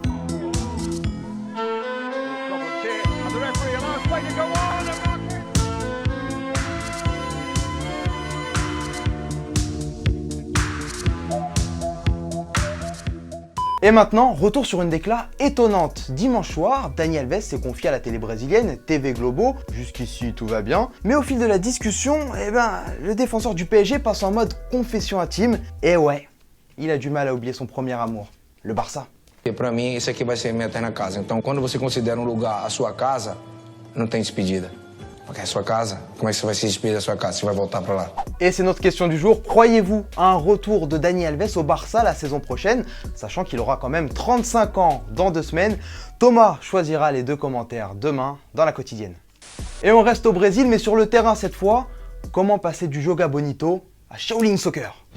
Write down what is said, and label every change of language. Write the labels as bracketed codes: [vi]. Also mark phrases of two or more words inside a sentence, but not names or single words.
[fr] Et maintenant, retour sur une décla étonnante. Dimanche soir, Dani Alves s'est confié à la télé brésilienne TV Globo. Jusqu'ici, tout va bien. Mais au fil de la discussion, le défenseur du PSG passe en mode confession intime. Et ouais, il a du mal à oublier son premier amour, le Barça. [pt] E pra mim, isso aqui vai ser minha eterna casa. Então, quando você considera um lugar a sua casa, não tem despedida. Porque é a sua casa. Como é que você vai se despedir da sua casa? Você vai voltar pra lá. [fr] Et c'est notre question du jour. Croyez-vous à un retour de Dani Alves au Barça la saison prochaine, sachant qu'il aura quand même 35 ans dans 2 semaines? Thomas choisira les 2 commentaires demain dans la quotidienne. Et on reste au Brésil, mais sur le terrain cette fois. Comment passer du Joga Bonito à Shaolin Soccer?